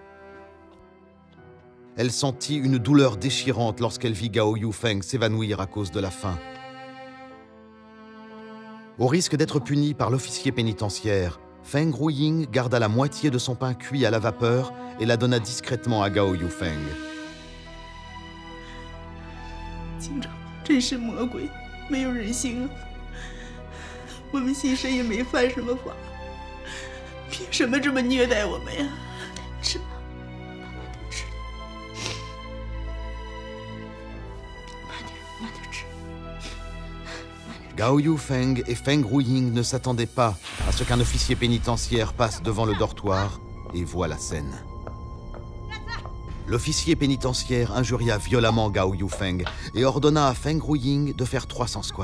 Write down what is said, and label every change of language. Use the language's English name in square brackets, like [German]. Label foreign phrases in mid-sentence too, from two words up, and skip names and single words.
[French] Elle sentit une douleur déchirante lorsqu'elle vit Gao Yufeng s'évanouir à cause de la faim. Au risque d'être punie par l'officier pénitentiaire, Feng Ruying garda la moitié de son pain cuit à la vapeur et la donna discrètement à Gao Yufeng. [Chinese] 警长真是魔鬼，没有人性啊！我们新生也没犯什么法，凭什么这么虐待我们呀？吃吧，慢慢的吃，慢点吃。 [French] Gao Yufeng et Feng Ruying ne s'attendaient pas à ce qu'un officier pénitentiaire passe devant le dortoir et voit la scène. L'officier pénitentiaire injuria violemment Gao Yufeng et ordonna à Feng Ruying de faire 300 squats.